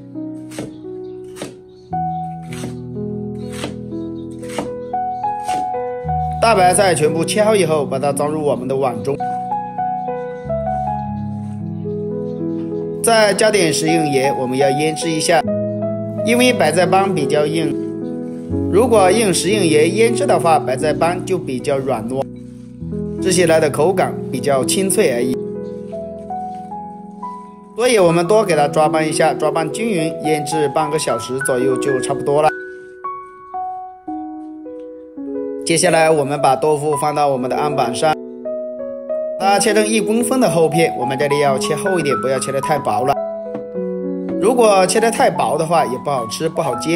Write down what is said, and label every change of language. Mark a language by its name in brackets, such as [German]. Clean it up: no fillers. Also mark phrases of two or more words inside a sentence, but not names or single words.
[Chinese] 大白菜全部切好以後，把它裝入我們的碗中，再加點食用鹽，我們要醃製一下，因為白菜幫比較硬，如果用食用鹽醃製的話，白菜幫就比較軟糯，吃起來的口感比較清脆而已。所以我們多給它抓拌一下，抓拌均勻，醃製半個小時左右就差不多了。接下來我們把豆腐放到我們的案板上，它切成1公分的厚片，我們這裡要切厚一點，不要切得太薄了，如果切得太薄的話也不好吃不好煎。